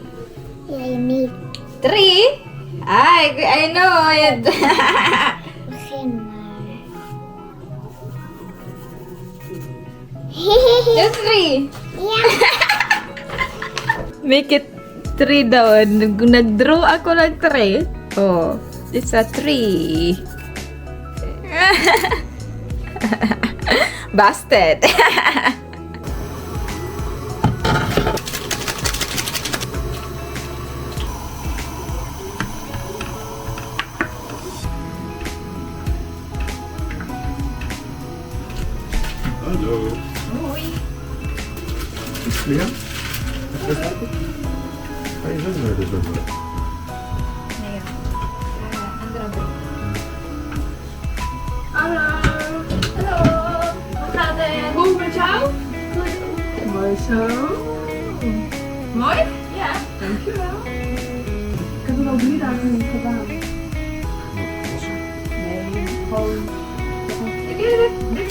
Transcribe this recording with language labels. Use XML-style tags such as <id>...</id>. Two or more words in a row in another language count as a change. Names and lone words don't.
<en>Yeah, you need. 3? I know it. Just 3. Yeah. Make it 3</en> <tl>daw. Nag-draw ako ng 3.</tl> <en>Oh, it's a 3. Busted. Hello.</en> <tl>Uy.</tl> <nl>Ja? Hij is ook naar de zwembad.</nl> <tl>Ngayon. Andra ba?</tl> <nl>Hallo. Hallo. Hoe gaat het? Hoe met jou? Mooi zo. Mooi? Ja. Dankjewel. Ik heb er al 3 dagen niet gedaan. Nee, gewoon. Ik weet het.</nl>